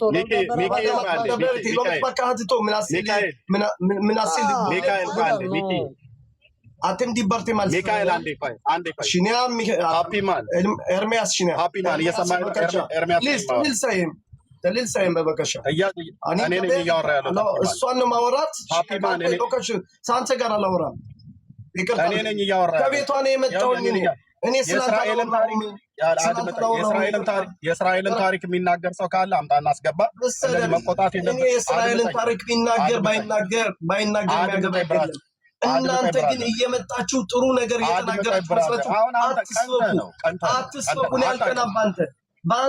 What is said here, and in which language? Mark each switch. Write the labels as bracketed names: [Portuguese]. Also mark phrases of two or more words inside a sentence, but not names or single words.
[Hebrew] לא מתווכחת איתו, מנסים מיקי. אתם דיברתם על זה. מיכאל, שנייה, ארמיאס, שנייה. תן לי לסיים בבקשה. אני מדבר, [Amharic] እሷን ማውራት [Hebrew] לא קשור, [Amharic] ሳንተ ጋር አላወራም። ከቤቷ ነው የመጣሁኝ እኔ የእስራኤልን ታሪክ የሚናገር ሰው ካለ አምጣና አስገባ። መቆጣት የለበትም። የእስራኤልን ታሪክ ቢናገር ባይናገር የሚያገባ እናንተ ግን እየመጣችሁ ጥሩ ነገር እየተናገራችሁ መስላችሁ አትስበኩ። አትስበኩ። ያልቀናባ አንተ በአንተ